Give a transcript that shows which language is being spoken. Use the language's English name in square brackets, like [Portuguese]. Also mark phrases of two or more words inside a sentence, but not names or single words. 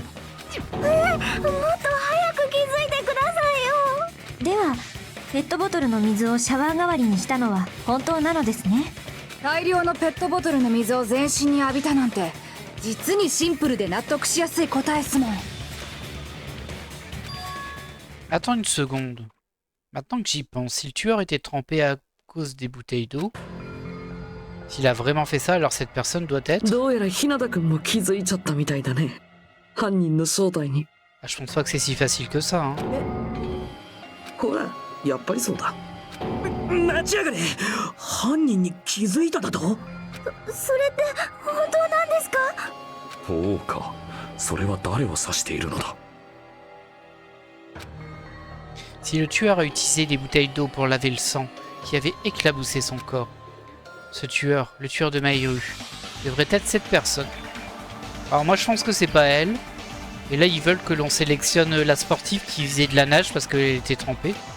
[Japanese] もっと早く気づいてくださいよ。ではペットボトルの水をシャワー代わりにしたのは本当なのですね。大量のペットボトルの水を全身に浴びたなんて実にシンプルで納得しやすい答えっすもん。 [French] Attends une seconde. Maintenant que j'y pense, si le tueur était trempé à cause des bouteilles d'eau, s'il a vraiment fait ça, alors cette personne doit être... [Japanese] どうやら日向君も気づいちゃったみたいだね。犯人の正体に。 [French] Ah, je pense pas que c'est si facile que ça, hein. [Japanese] ほら、やっぱりそうだ。待ちやがれ。犯人に気づいただと。それって本当なんですか？そうか。それは誰を指しているのだ。 [French] Si le tueur a utilisé des bouteilles d'eau pour laver le sang qui avait éclaboussé son corps, ce tueur, le tueur de Maïru, devrait être cette personne. Alors moi je pense que c'est pas elle. Et là ils veulent que l'on sélectionne la sportive qui faisait de la nage parce qu'elle était trempée.